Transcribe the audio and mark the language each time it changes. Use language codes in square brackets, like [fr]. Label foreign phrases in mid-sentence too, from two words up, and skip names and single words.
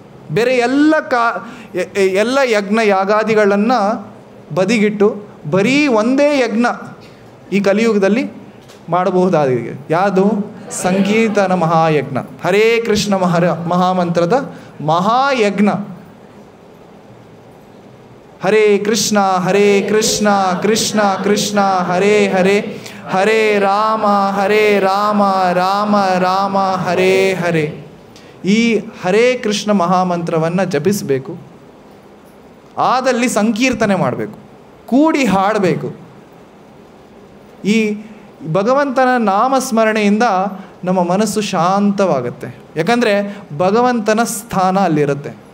[kn] ಬೇರೆ ಎಲ್ಲ ಯಜ್ಞ ಯಾಗಾದಿಗಳನ್ನು ಬದಿಗಿಟ್ಟು ಬರೀ ಒಂದೇ ಯಜ್ಞ ಈ ಕಲಿಯುಗದಲ್ಲಿ ಮಾಡಬಹುದಾಗಿದೆ. ಯಾವುದು? ಸಂಕೀರ್ತನ ಮಹಾಯಜ್ಞ, ಹರೇ ಕೃಷ್ಣ ಮಹಾಮಂತ್ರದ ಮಹಾಯಜ್ಞ. [sa] ಹರೇ ಕೃಷ್ಣ ಕೃಷ್ಣ ಕೃಷ್ಣ ಹರೇ ಹರೇ, ಹರೇ ರಾಮ ರಾಮ ರಾಮ ಹರೇ ಹರೇ. [kn] ಈ ಹರೇ ಕೃಷ್ಣ ಮಹಾಮಂತ್ರವನ್ನು ಜಪಿಸಬೇಕು. ಆದಲ್ಲಿ ಸಂಕೀರ್ತನೆ ಮಾಡಬೇಕು, ಕೂಡಿ ಹಾಡಬೇಕು. ಈ ಭಗವಂತನ ನಾಮಸ್ಮರಣೆಯಿಂದ ನಮ್ಮ ಮನಸ್ಸು ಶಾಂತವಾಗುತ್ತೆ. ಯಾಕಂದರೆ ಭಗವಂತನ ಸ್ಥಾನ ಅಲ್ಲಿರುತ್ತೆ.